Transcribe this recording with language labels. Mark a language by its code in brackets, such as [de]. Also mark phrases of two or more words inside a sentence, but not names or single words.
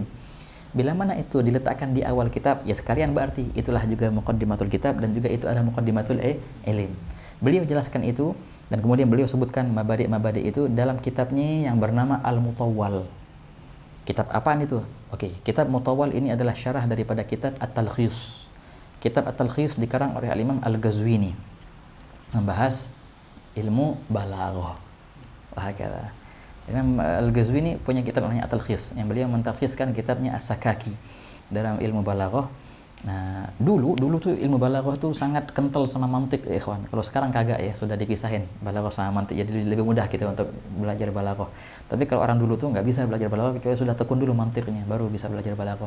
[id] Bila mana itu diletakkan di awal kitab, ya sekalian berarti itulah juga [ar] مقدمة الكتاب [id] dan juga itu adalah [ar] مقدمة العلم. [id] Beliau jelaskan itu dan kemudian beliau sebutkan mabadi' itu dalam kitabnya yang bernama Al-Mutawwal. Kitab apaan itu? Oke, kitab Mutawwal ini adalah syarah daripada kitab At-Talkhis. Kitab At-Talkhis dikarang oleh Al-Imam Al-Ghazwini, membahas ilmu balaghah. Wahakala. Imam Al-Ghazwini punya kitab namanya At-Talkhis, yang beliau mentalkhiskan kitabnya As-Sakaki dalam ilmu balaghah. Nah, dulu tuh ilmu balaghah tuh sangat kental sama mantik ya ikhwan. Kalau sekarang kagak ya, sudah dipisahin balaghah sama mantik. Jadi lebih mudah kita untuk belajar balaghah. Tapi kalau orang dulu tuh nggak bisa belajar balaghah kecuali sudah tekun dulu mantiknya, baru bisa belajar balaghah.